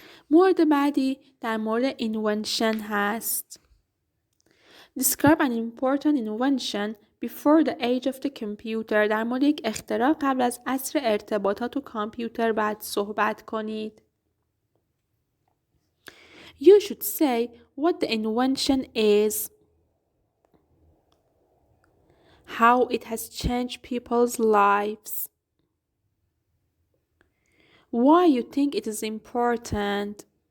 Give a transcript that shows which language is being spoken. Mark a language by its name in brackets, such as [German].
[Persian] مورد بعدی در مورد invention هست. [English] Describe an important invention before the age of the computer. [Persian] در مورد یک اختراع قبل از عصر ارتباطات و کامپیوتر بعد صحبت کنید. [English] You should say what the invention is. How it has changed people's lives. Why you think it is important.